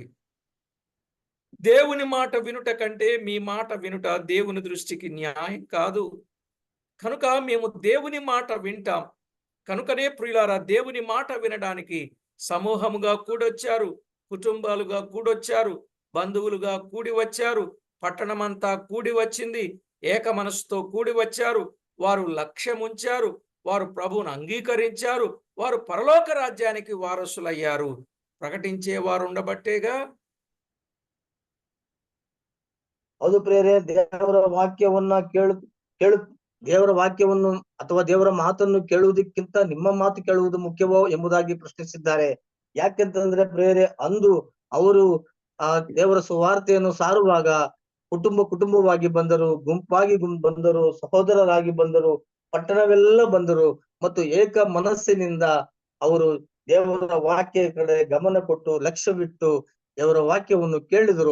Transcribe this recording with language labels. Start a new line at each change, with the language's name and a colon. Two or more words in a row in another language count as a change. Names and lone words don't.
Telugu: దేవుని మాట వినుట కంటే మీ మాట వినుట దేవుని దృష్టికి న్యాయం కాదు. కనుక మేము దేవుని మాట వింటాం. కనుకనే ప్రియులారా, దేవుని మాట వినడానికి సమూహముగా కూడొచ్చారు, కుటుంబాలుగా కూడొచ్చారు, బంధువులుగా కూడి వచ్చారు, పట్టణమంతా కూడి వచ్చింది, ఏక మనసుతో కూడి వచ్చారు. వారు లక్ష్యం ఉంచారు, వారు ప్రభువును అంగీకరించారు, వారు పరలోక రాజ్యానికి వారసులయ్యారు. ప్రకటించే వారు ఉండబట్టేగా.
Kannada: ಅದು ಪ್ರೇರೆ, ದೇವರ ವಾಕ್ಯವನ್ನ ದೇವರ ವಾಕ್ಯವನ್ನು ಅಥವಾ ದೇವರ ಮಾತನ್ನು ಕೇಳುವುದಕ್ಕಿಂತ ನಿಮ್ಮ ಮಾತು ಕೇಳುವುದು ಮುಖ್ಯವೋ ಎಂಬುದಾಗಿ ಪ್ರಶ್ನಿಸಿದ್ದಾರೆ. ಯಾಕೆಂತಂದ್ರೆ ಪ್ರೇರೆ, ಅಂದು ಅವರು ದೇವರ ಸುವಾರ್ತೆಯನ್ನು ಸಾರುವಾಗ ಕುಟುಂಬವಾಗಿ ಬಂದರು, ಗುಂಪಾಗಿ ಬಂದರು, ಸಹೋದರರಾಗಿ ಬಂದರು, ಪಟ್ಟಣವೆಲ್ಲ ಬಂದರು ಮತ್ತು ಏಕ ಮನಸ್ಸಿನಿಂದ ಅವರು ದೇವರ ವಾಕ್ಯ ಕಡೆ ಗಮನ ಕೊಟ್ಟು ಲಕ್ಷ್ಯವಿಟ್ಟು ದೇವರ ವಾಕ್ಯವನ್ನು ಕೇಳಿದರು.